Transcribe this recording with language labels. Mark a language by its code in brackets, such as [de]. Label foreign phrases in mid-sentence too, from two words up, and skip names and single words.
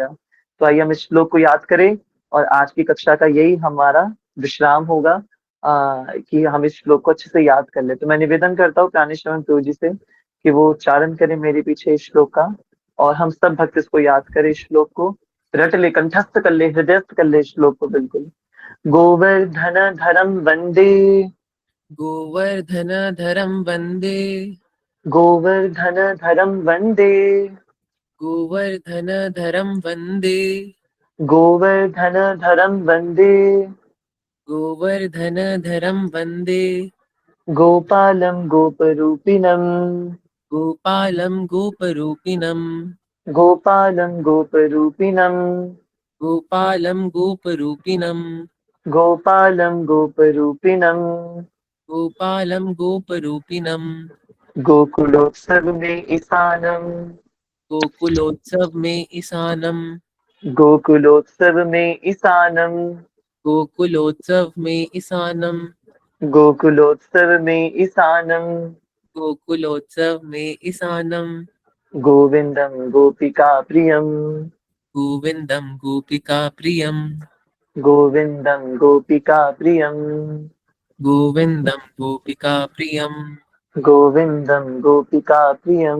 [hi] तो आइए हम इस श्लोक को याद करें, और आज की कक्षा का यही हमारा विश्राम होगा, कि हम इस श्लोक को अच्छे से याद कर ले। तो मैं निवेदन करता हूँ प्राणेश्वरन प्रभु जी से कि वो उच्चारण करें मेरे पीछे इस श्लोक का, और हम सब भक्त इसको याद करें, इस श्लोक को रट ले, कंठस्थ कर ले, हृदयस्थ कर ले इस श्लोक को बिल्कुल। [sa] गोवर्धन धरम वंदे, गोवर्धन धरम वंदे, गोवर्धन धरम वंदे, गोवर्धन धरम वंदे, गोवर्धन धरम वंदे, गोवर्धन धरम वंदे, गोपालम गोपरूपिणम, गोपालं गोपरूपिणं, गोपालम गोपरूपिणम, गोपालं गोपरूपिणं, गोपालम गोपरूपिणम, गोपालं गोपरूपिणं, गोकुलोत्सव में ईशानम, गोकुलोत्सव में ईशानम, गोकुलोत्सव में ईशानम, गोकुलोत्सव में ईशानम, गोकुलोत्सव में ईशानम, गोकुलोत्सव में ईशानम, गोविंदम गोपिका प्रियम, गोविंदं गोपिका प्रियं, गोविंदम गोपिका प्रियम, गोविंदं गोपिका प्रियं, गोविंदम गोपिका प्रियम,